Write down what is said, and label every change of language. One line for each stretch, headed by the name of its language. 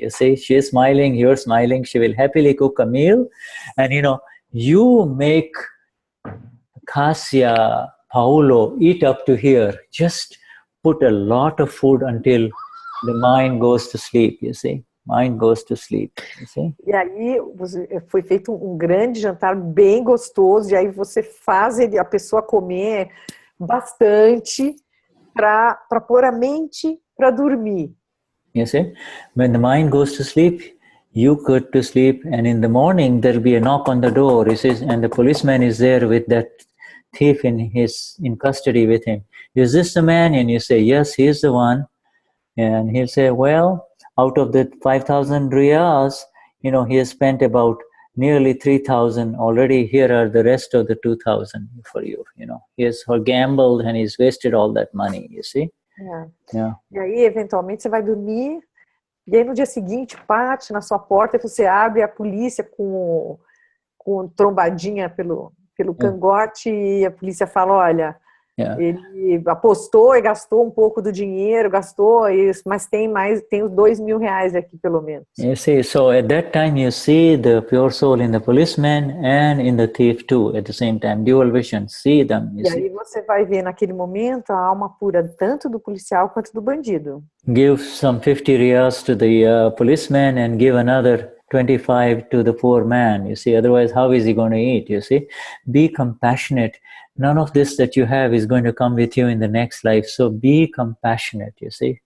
English: You see, she's smiling, you're smiling, she will happily cook a meal. And you make Cassia, Paolo eat up to here. Just put a lot of food until the mind goes to sleep, you see. Mind goes to sleep, you see?
Portuguese: E aí foi feito um grande jantar bem gostoso, e aí você faz a pessoa comer bastante para pôr a mente para dormir.
English: You see? When the mind goes to sleep, you go to sleep, and in the morning there'll be a knock on the door. He says, and the policeman is there with that thief in custody with him. Is this the man? And you say, yes, he's the one. And he'll say, well, out of the 5,000 riyals, he has spent about nearly 3,000 already. Here are the rest of the 2,000 for you. He has gambled and he's wasted all that money, you see? Yeah.
Portuguese: E aí, eventualmente, você vai dormir, e aí no dia seguinte, bate na sua porta e você abre, a polícia com trombadinha pelo cangote, e a polícia fala, olha, ele apostou e gastou um pouco do dinheiro, mas tem os 2.000 reais aqui, pelo menos.
English: You see, so at that time you see the pure soul in the policeman and in the thief too, at the same time, dual vision, see them.
Portuguese: E aí você vai ver naquele momento a alma pura tanto do policial quanto do bandido.
English: Give some 50 riyals to the policeman and give another 25 to the poor man, you see, otherwise how is he going to eat, you see? Be compassionate. None of this that you have is going to come with you in the next life, so be compassionate, you see?